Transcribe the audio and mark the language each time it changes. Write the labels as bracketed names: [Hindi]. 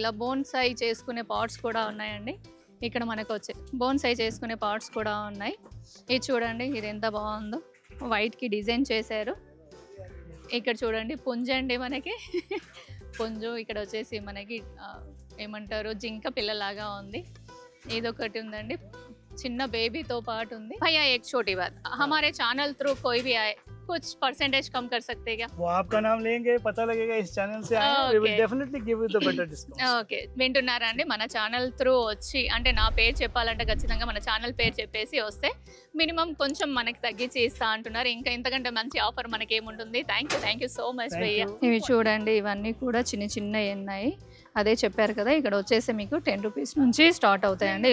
[Telugu] ఇలా బోన్సాయి చేసుకునే పాట్స్ కూడా ఉన్నాయండి. ఇక్కడ మనకు వచ్చే బోన్సాయి చేసుకునే పార్ట్స్ కూడా ఉన్నాయి. ఇది చూడండి, ఇది ఎంత బాగుందో, వైట్కి డిజైన్ చేశారు. ఇక్కడ చూడండి పుంజు అండి, మనకి పుంజు. ఇక్కడ వచ్చేసి మనకి ఏమంటారు, జింక పిల్లలాగా ఉంది. ఇదొకటి ఉందండి, చిన్న బేబీతో పాటు ఉంది. [Hindi] भैया एक छोटी बात, हमारे चैनल थ्रू कोई भी आए कुछ परसेंटेज कम कर सकते हैं क्या? वो आपका नाम लेंगे, पता लगेगा इस चैनल से आए हैं, [English] we will definitely give you the better discount. [Telugu] Okay, వింటున్నారా అండి? మన ఛానల్ త్రూ వచ్చి, అంటే నా పేరు చెప్పాలంటే ఖచ్చితంగా మన ఛానల్ పేరు చెప్పేసి వస్తే మినిమం కొంచెం మనకి తగ్గించి ఇస్తా అంటున్నారు. ఇంకా ఇంతకంటే మంచి ఆఫర్ మనకి ఏముంటుంది? థ్యాంక్ యూ సో మచ్ భయ్యా. ఇవి చూడండి, ఇవన్నీ కూడా చిన్న చిన్నవి ఉన్నాయి. అదే చెప్పారు కదా, ఇక్కడ వచ్చేసి మీకు 10 రూపీస్ నుంచి స్టార్ట్ అవుతాయండి.